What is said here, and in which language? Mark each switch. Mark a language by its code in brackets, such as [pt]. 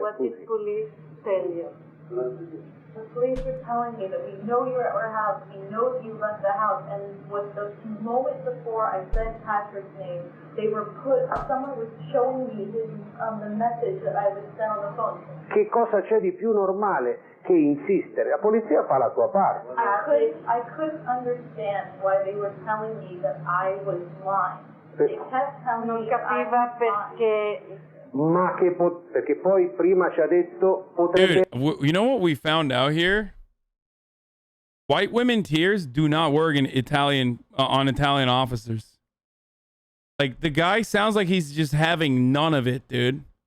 [en] What did police tell you? The police were telling me that we know you're at our house, we know you left the house, and with the moment before I said Patrick's name, someone was showing me the message that I was sent on the phone. [it] Che cosa c'è di più normale che insistere? La polizia fa la sua parte. [en] I couldn't understand why they were telling me that I was lying. They kept telling me that I was lying. [it] Ma perché poi prima ci ha detto potrebbe... [en] Dude, you know what we found out here? White women tears do not work in Italian on Italian officers. Like, the guy sounds like he's just having none of it, dude.